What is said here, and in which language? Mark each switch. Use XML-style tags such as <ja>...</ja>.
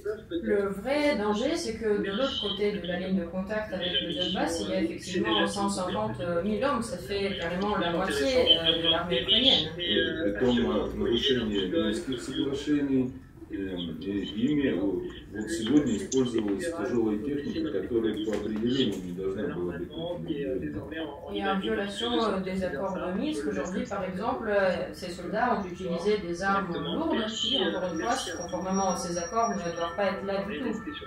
<fr>Le vrai danger, c'est que de l'autre côté de la ligne de contact avec le Donbass, il y a effectivement 150 000 hommes, ça fait carrément la moitié de l'armée ukrainienne.</fr> <ru>При том нарушение Минских соглашений ими вот сегодня использовалась тяжелая техника, которая по определению не должна была быть.</ru> <fr>Et en violation des accords de Minsk, aujourd'hui par exemple, ces soldats ont utilisé des armes lourdes qui, encore une fois, conformément à ces accords, ne doivent pas être là du tout.</fr>